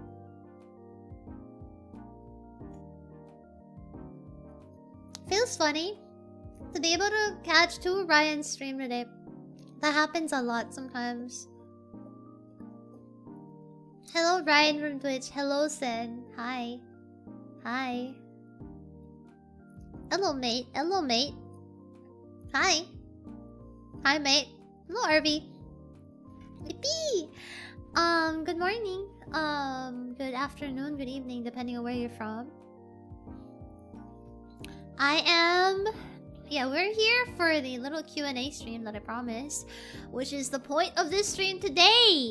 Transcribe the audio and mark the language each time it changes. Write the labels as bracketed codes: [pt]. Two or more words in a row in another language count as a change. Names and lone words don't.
[en] Feels funny to be able to catch two Ryan's stream today. That happens a lot sometimes. Hello, Ryan from Twitch. Hello, Sen. Hi. Hi. Hello, mate. Hello, mate. Hi. Hi, mate. Hello, Arby. Yippee! Good morning. Good afternoon, good evening, depending on where you're from. Yeah, we're here for the little Q&A stream that I promised, which is the point of this stream today.